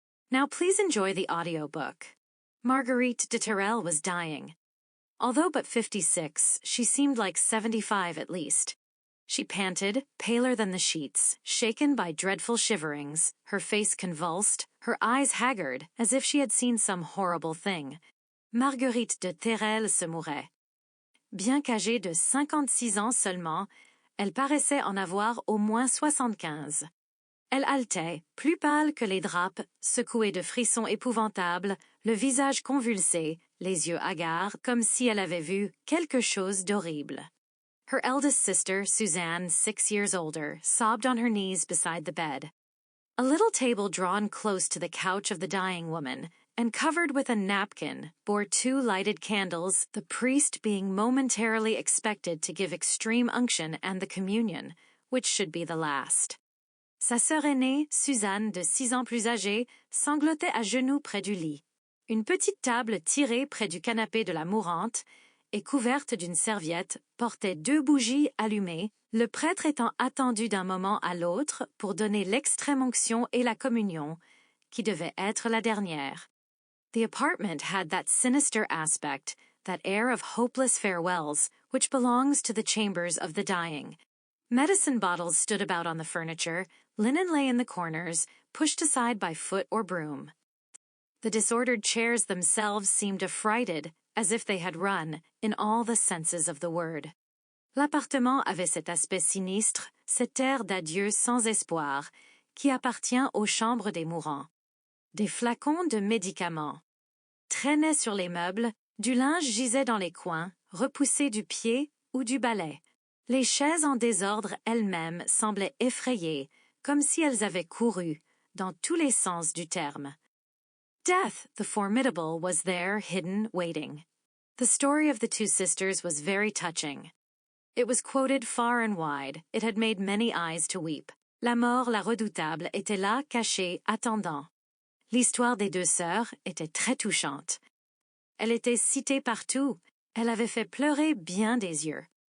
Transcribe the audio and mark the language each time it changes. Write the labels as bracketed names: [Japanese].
[English] Now please enjoy the audiobook. Marguerite de Terrel was dying. Although but 56, she seemed like 75 at least. She panted, paler than the sheets, shaken by dreadful shiverings, her face convulsed, her eyes haggard, as if she had seen some horrible thing. [French] Marguerite de Terrel se mourait. Bien qu'âgée de 56 ans seulement, elle paraissait en avoir au moins 75. Elle haletait, plus pâle que les drapes, secouée de frissons épouvantables, le visage convulsé, les yeux hagards, comme si elle avait vu quelque chose d'horrible. [English] Her eldest sister, Suzanne, 6 years older, sobbed on her knees beside the bed. A little table drawn close to the couch of the dying woman, and covered with a napkin, bore 2 lighted candles, the priest being momentarily expected to give extreme unction and the communion, which should be the last. [French] Sa sœur aînée, Suzanne, de 6 ans plus âgée, sanglotait à genoux près du lit. Une petite table tirée près du canapé de la mourante, et couverte d'une serviette, portait 2 bougies allumées, le prêtre étant attendu d'un moment à l'autre pour donner l'extrême-onction et la communion, qui devait être la dernière. [English] The apartment had that sinister aspect, that air of hopeless farewells, which belongs to the chambers of the dying. Medicine bottles stood about on the furniture, linen lay in the corners, pushed aside by foot or broom. The disordered chairs themselves seemed affrighted, as if they had run, in all the senses of the word. [French] L'appartement avait cet aspect sinistre, cet air d'adieu sans espoir, qui appartient aux chambres des mourants. Des flacons de médicaments traînaient sur les meubles, du linge gisait dans les coins, repoussé du pied ou du balai. Les chaises en désordre elles-mêmes semblaient effrayées, comme si elles avaient couru, dans tous les sens du terme. [English] Death, the formidable, was there, hidden, waiting. The story of the 2 sisters was very touching. It was quoted far and wide. It had made many eyes to weep. [French] La mort, la redoutable, était là, cachée, attendant. L'histoire des 2 sœurs était très touchante. Elle était citée partout. Elle avait fait pleurer bien des yeux.